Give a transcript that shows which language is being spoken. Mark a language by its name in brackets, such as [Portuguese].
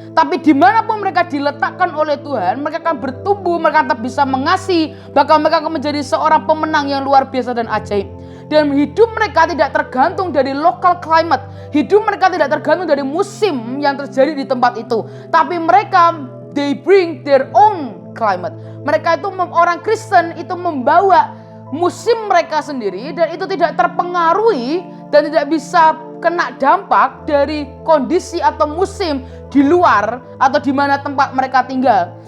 [Indonesian] Tapi dimanapun mereka diletakkan oleh Tuhan, mereka akan bertumbuh, mereka tetap bisa mengasihi, bahkan mereka akan menjadi seorang pemenang yang luar biasa dan ajaib. Dan hidup mereka tidak tergantung dari [English] local climate. [Indonesian] Hidup mereka tidak tergantung dari musim yang terjadi di tempat itu. Tapi mereka, [English] they bring their own climate. [Indonesian] Mereka itu, orang Kristen itu membawa musim mereka sendiri, dan itu tidak terpengaruhi dan tidak bisa kena dampak dari kondisi atau musim di luar atau di mana tempat mereka tinggal.